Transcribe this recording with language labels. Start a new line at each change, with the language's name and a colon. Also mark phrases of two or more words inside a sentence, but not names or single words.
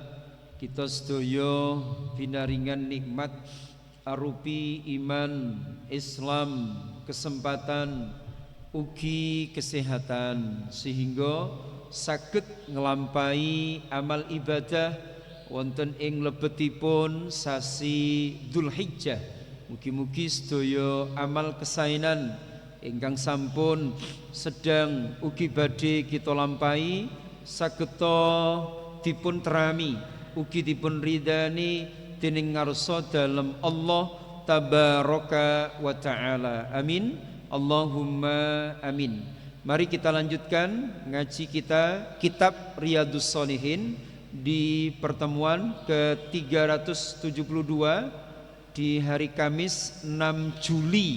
Javanese: kita sedaya pinaringan nikmat arupi iman, Islam, kesempatan, ugi kesehatan sehingga saged nglampahi amal ibadah wonten ing lebetipun sasi Dzulhijjah. Mugi-mugi sedaya amal kesainan ingkang sampun sedang ugi badhe kita lampahi sageta dipun terami ugi dipun ridani dening ngarsa dalem Allah
Arabic: تبارك وتعالى. آمين. اللهم آمين.
Indonesian: Mari kita lanjutkan ngaji kita kitab Riyadhus Shalihin di pertemuan ke-372 di hari Kamis 6 Juli.